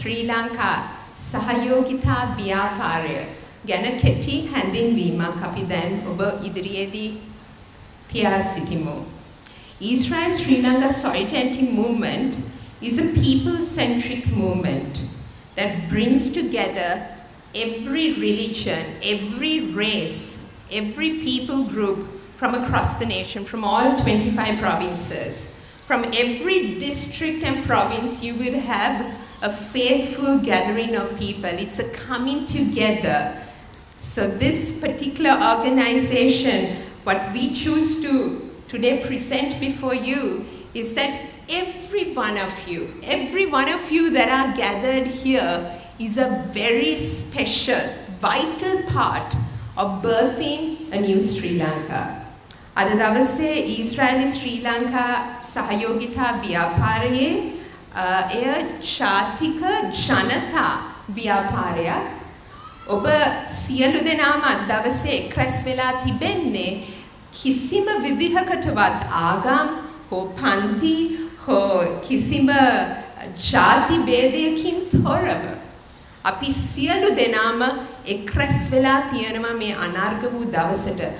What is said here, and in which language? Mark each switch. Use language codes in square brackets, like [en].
[en] Lanka [si] සහයෝගිතා ව්‍යාපාරය ගැන කෙටි හැඳින්වීමක් අපි දැන් ඔබ ඉදිරියේදී තියා සිටිමු [en] Israel Sri Lanka Solidarity Movement is a people-centric movement that brings together every religion, every race, every people group from across the nation, from all 25 provinces. From every district and province, you will have a faithful gathering of people. It's a coming together. So this particular organization, what we choose to today present before you is that every one of you that are gathered here is a very special, vital part of birthing a new Sri Lanka. [si] අද දවසේ ඊශ්‍රායලි ශ්‍රී ලංකා සහයෝගිතා ව්‍යාපාරයේ එය ශාතික ජනතා ව්‍යාපාරයක්. ඔබ සියලු දෙනාම අද දවසේ එක්රැස් වෙලා තිබෙන්නේ කිසිම විදිහකටවත් ආගම් හෝ පන්ති හෝ කිසිම ජාති භේදයකින් තොරව අපි සියලු දෙනාම එක්රැස් වෙලා තියෙනවා මේ අනාර්ග වූ දවසට.